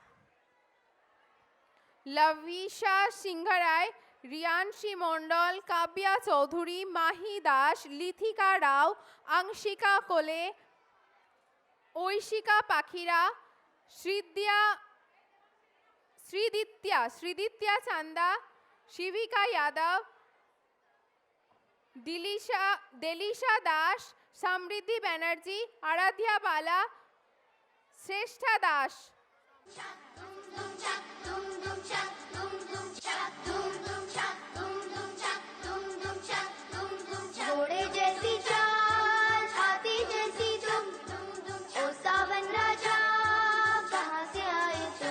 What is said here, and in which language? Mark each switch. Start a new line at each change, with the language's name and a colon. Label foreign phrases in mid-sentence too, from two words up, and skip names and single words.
Hindi: Lavisha Singharai, Riyanshi Mondol, Kabya Chaudhuri, Mahi Dash, Lithika Rao, Angshika Kole, Oishika Pakhira, Sriditya Chanda, Shivika Yadav, Delisha Dash, Samriddhi Banerjee, Aradhya Bala, Shrestha Dash. घोड़े जैसी चाल, हाथी जैसी तुम, ओ सावन राजा कहाँ से आए तुम?